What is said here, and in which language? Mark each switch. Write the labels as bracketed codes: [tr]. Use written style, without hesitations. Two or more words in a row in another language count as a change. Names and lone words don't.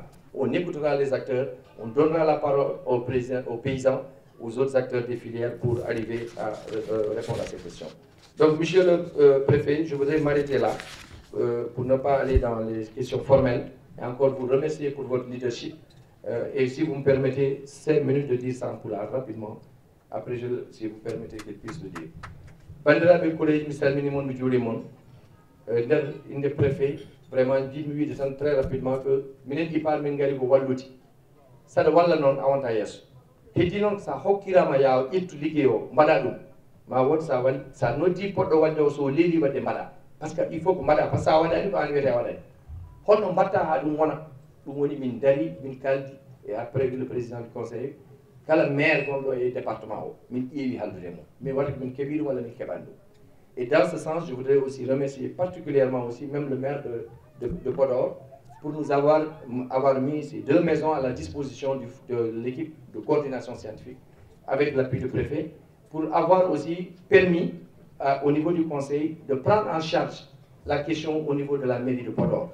[fr] On écoutera les acteurs, on donnera la parole aux paysans, aux autres acteurs des filières pour arriver à répondre à ces questions. Donc, monsieur le préfet, je voudrais m'arrêter là pour ne pas aller dans les questions formelles et encore vous remercier pour votre leadership. Et si vous me permettez 5 minutes de dire ça en pulaar rapidement, après, si vous permettez qu'il puisse le dire. [ff] Bandiraɓe collège mi salminimon mi juurimon nder préfet vraiment jiɗmi wiide tan [fr] très rapidement que [ff] minen IPAR min ngari ko walluti saɗa walla noon a wonta yeeso heddi noon sa hokkirama ya ƴettu ligguey o mbaɗa ɗum ma won sa waɗi sa noddi poɗɗo wadde o so leeli wadde mbaɗa [fr] par ce que il faut [ff] ko mbaɗa [fr] par ce que [ff] sa waɗani ko an wiyete a waɗani holno mbatta ha ɗum wona ɗum woni min dari min kaldi [fr] et après le président du conseil [ff] kala maire gonɗo e département o min ƴeewi haldude mum min waɗa ko min keeɓi ɗum walla min keɓani ɗum. [fr] Et dans ce sens, je voudrais aussi remercier particulièrement aussi même le maire de Podor pour nous avoir mis ces 2 maisons à la disposition de l'équipe de coordination scientifique avec l'appui du préfet pour avoir aussi permis au niveau du conseil de prendre en charge la question au niveau de la mairie de Podor.